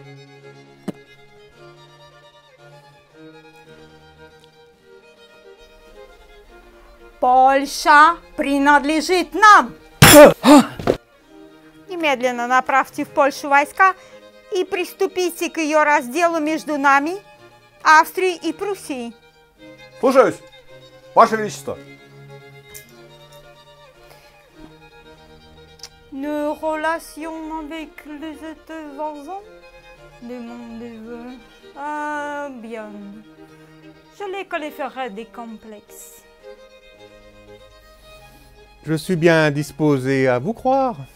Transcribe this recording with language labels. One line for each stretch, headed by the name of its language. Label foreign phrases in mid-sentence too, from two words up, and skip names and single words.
Russian: Польша принадлежит нам. Немедленно направьте в Польшу войска и приступите к ее разделу между нами, Австрией и Пруссией. Слушаюсь, Ваше Величество.
French: Nos relations avec les États voisins? Demandez-vous. Ah, bien. Je les qualifierai des complexes. Je suis bien disposé à vous croire.